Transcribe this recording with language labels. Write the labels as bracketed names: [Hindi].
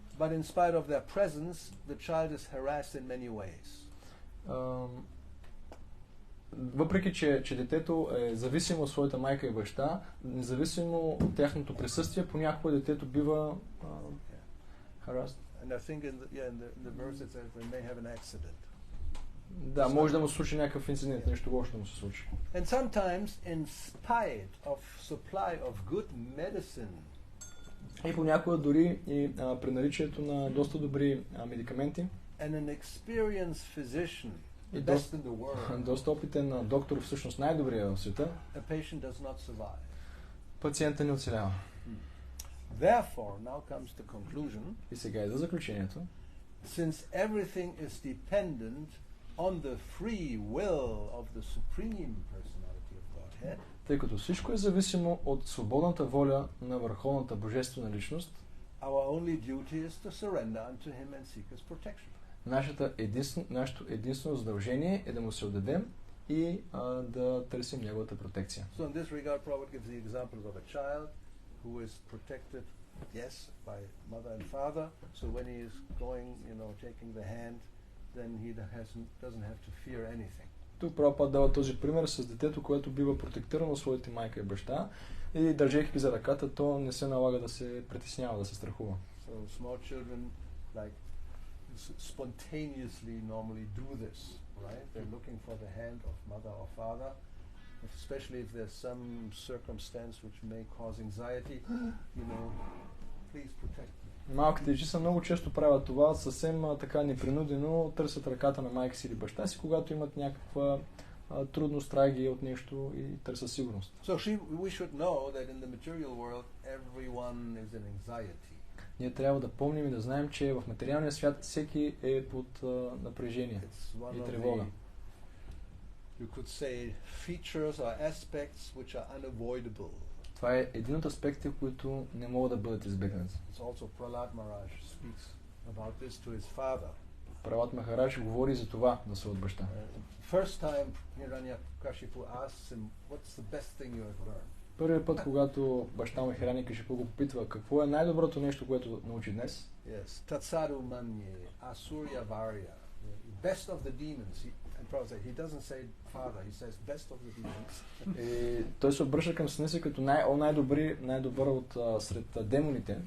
[English] But in spite of their presence, the child is harassed in many ways. [Bulgarian] Въпреки, че детето е зависимо от своята майка и баща, независимо от тяхното присъствие, понякога детето бива [English] harassed. And I think in the verse it says they may have an accident. [Bulgarian] Да, може да му се случи някакъв инцидент, нещо лошо да му се случи. [English] And sometimes in spite of supply of good medicine, [Bulgarian] и понякога дори и при наличието на доста добри медикаменти, [English] and an experienced physician, [Bulgarian] и [English] the best in the world, [Bulgarian] доста опитен доктор, всъщност най-добрия в света, [English] a patient does not survive. [Bulgarian] Пациентът не оцелява. [English] Therefore, now comes the conclusion. [Bulgarian] И сега е за заключението. [English] Since everything is dependent on the free will of the Supreme Personality of Godhead, [Bulgarian] тъй като всичко е зависимо от свободната воля на Върховната Божествена Личност, [English] our only duty is to surrender unto Him and seek His protection. [Bulgarian] Нашето единствено задължение е да му се отдадем и да търсим неговата протекция. [English] So in this regard, Prabhupada gives the example of a child who is protected, yes, by mother and father. So when he is going, taking the hand, then he doesn't have to fear anything. [Bulgarian] Тук Прабхупада дава този пример с детето, което бива протектирано от своите майка и баща и държейки ги за ръката, то не се налага да се притеснява, да се страхува. [English] So small children like spontaneously normally do this, right? They're looking for the hand of mother or father, especially if there's some circumstance which may cause anxiety, please protect me. [Bulgarian] Малките деца много често правят това, съвсем така непринудено търсят ръката на майка си или баща си, когато имат някаква трудност, трагедия от нещо и търсят сигурност. [English] So we should know that in the material world everyone is in anxiety. [Bulgarian] Ние трябва да помним и да знаем, че в материалния свят всеки е под напрежение и тревога. [English] You could say features or aspects which are unavoidable. [Bulgarian] Това е един от аспектите, които не могат да бъдат избегнати. [English] It's also Prahlad Maharaj speaks about this to his father. [Bulgarian] Пралад Махарадж говори за това на своят баща. [English] First time Hiranyakashipu asks him, what's the best thing you have learned? [Bulgarian] Първият път, когато баща му Хиранякашипу го попитва какво е най-доброто нещо, което научи днес. [English] Yes, [Sanskrit] Tatsaru Manye, Asurya Varya, [English] best of the demons. He doesn't say father, he says best of the demons. [Bulgarian] И той се обръща към сина си като най-добър от сред демоните.